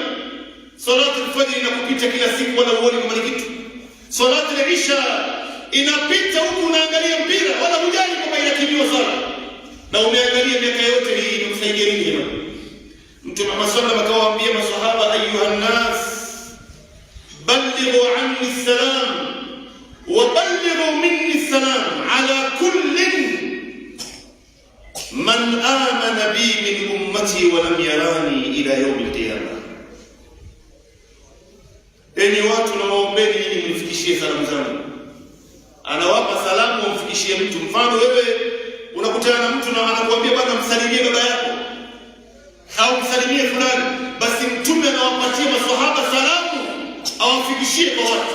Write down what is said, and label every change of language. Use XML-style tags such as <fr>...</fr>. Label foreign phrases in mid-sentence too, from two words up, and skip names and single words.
<ar>صلاة الفجر</ar> <sw>inakupita kila siku wala uone kama ni kitu.</sw> <ar>صلاة العشاء</ar> <sw>inapita huku unaangalia mpira wala hujali kama inakimiwa sala. Na umeangalia miaka yote hii inamsaidia nini jamani?</sw> <ar>Mtume Muhammad صلى الله عليه وسلم</ar> <sw>akawaambia maswahaba,</sw> <ar>أيها الناس بلغوا عني السلام وبلغوا مني السلام على كل من آمن بي من أمتي ولم يرني إلى يوم القيامة.</ar> <sw>Enyi watu, na waombeni nyinyi mnifikishie salamu zangu. Anawapa salamu, umfikishie mtu. Mfano wewe unakutana na mtu na anakuambia bwana, msalimie baba yako au msalimie fulani, basi mtume anawapatia maswahaba salamu awafikishie kwa watu.</sw>